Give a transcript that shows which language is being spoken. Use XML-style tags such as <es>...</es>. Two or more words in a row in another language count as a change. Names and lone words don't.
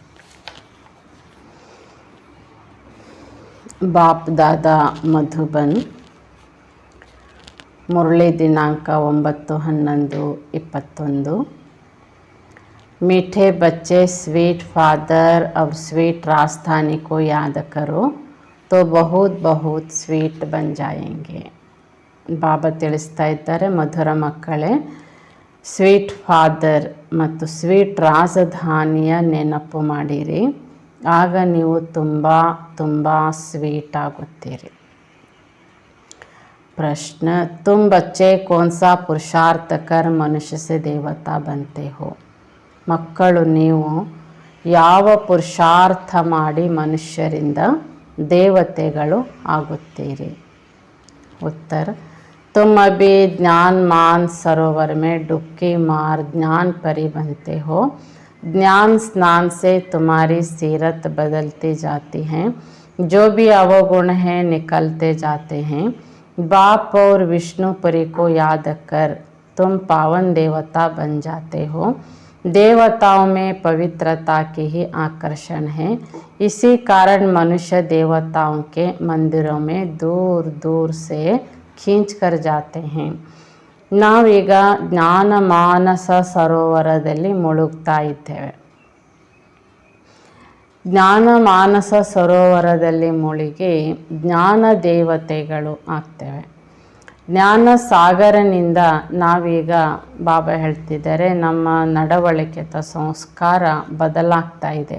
<hi>बाप दादा मधुबन मुरली दिनांक 9/11/21। मीठे बच्चे,</hi> <en>sweet father</en> <hi>अब स्वीट राजधानी को याद करो तो बहुत बहुत स्वीट बन जाएंगे।</hi> <kn>बाबा ತಿಳಿಸ್ತಾ ಇದ್ದಾರೆ, ಮಧುರ ಮಕ್ಕಳೇ,</kn> <en>sweet father</en> <kn>ಮತ್ತು ಸ್ವೀಟ್ ರಾಜಧಾನಿಯ ನೆನಪು ಮಾಡಿರಿ, ಆಗ ನೀವು ತುಂಬ ತುಂಬ ಸ್ವೀಟ್ ಆಗುತ್ತೀರಿ।</kn> <hi>प्रश्न, तुम बच्चे कौन सा पुरुषार्थ कर मनुष्य से देवता बनते हो?</hi> <kn>ಮಕ್ಕಳು ನೀವು ಯಾವ ಪುರುಷಾರ್ಥ ಮಾಡಿ ಮನುಷ್ಯರಿಂದ ದೇವತೆಗಳು ಆಗುತ್ತೀರಿ?</kn> <hi>उत्तर, तुम अभी ज्ञान मान सरोवर में डुबकी मार ज्ञान परी बनते हो। ज्ञान स्नान से तुम्हारी सीरत बदलती जाती है, जो भी अवगुण हैं निकलते जाते हैं। बाप और विष्णुपुरी को याद कर तुम पावन देवता बन जाते हो। देवताओं में पवित्रता की ही आकर्षण है, इसी कारण मनुष्य देवताओं के मंदिरों में दूर दूर से खींच कर जाते हैं।</hi> <kn>ನಾವೀಗ ಜ್ಞಾನ ಮಾನಸ ಸರೋವರದಲ್ಲಿ ಮುಳುಗ್ತಾ ಇದ್ದೇವೆ। ಜ್ಞಾನ ಮಾನಸ ಸರೋವರದಲ್ಲಿ ಮುಳುಗಿ ಜ್ಞಾನ ದೇವತೆಗಳು ಆಗ್ತೇವೆ। ಜ್ಞಾನ ಸಾಗರನಿಂದ ನಾವೀಗ ಬಾಬಾ ಹೇಳ್ತಿದ್ದಾರೆ ನಮ್ಮ ನಡವಳಿಕೆ ಅಥವಾ ಸಂಸ್ಕಾರ ಬದಲಾಗ್ತಾ ಇದೆ।</kn>